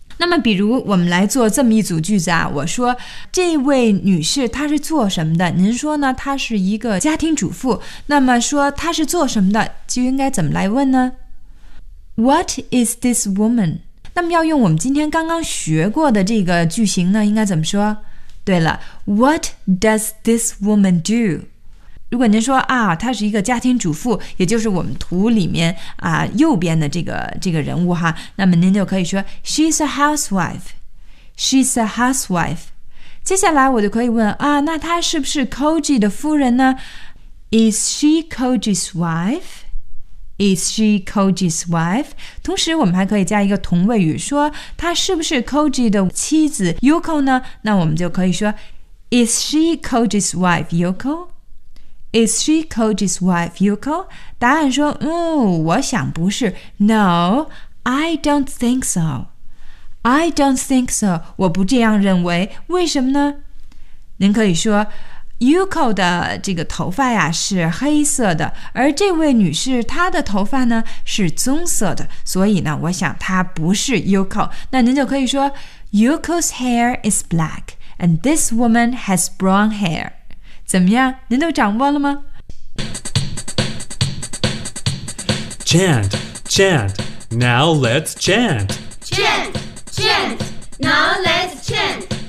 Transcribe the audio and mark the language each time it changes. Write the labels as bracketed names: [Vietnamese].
[Chinese] 那么比如我们来做这么一组句子啊，我说这位女士她是做什么的，您说呢她是一个家庭主妇，那么说她是做什么的就应该怎么来问呢？ [English] What is this woman? [Chinese] 那么要用我们今天刚刚学过的这个句型呢，应该怎么说？对了， [English] What does this woman do? [Chinese] 如果您说啊，她是一个家庭主妇，也就是我们图里面啊右边的这个人物哈，那么您就可以说 [English] She's a housewife. She's a housewife. [Chinese] 接下来我就可以问啊，那她是不是 Koji 的夫人呢？ [English] Is she Koji's wife? Is she Koji's wife? [Chinese] 同时我们还可以加一个同位语，说她是不是 Koji 的妻子 Yoko 呢？那我们就可以说 [English] Is she Koji's wife Yoko? Is she Koji's wife, Yoko? [Chinese] 答案说，我想不是。 [English] No, I don't think so. I don't think so. [Chinese] 我不这样认为。为什么呢？您可以说 ,Yoko 的这个头发呀是黑色的，而这位女士她的头发呢是棕色的，所以呢我想她不是 Yoko。那您就可以说 [English] ,Yoko's hair is black, and this woman has brown hair. [Chinese] 怎么样？您都掌握了吗？ [English] Chant, chant, now let's chant. Chant, chant, now let's chant.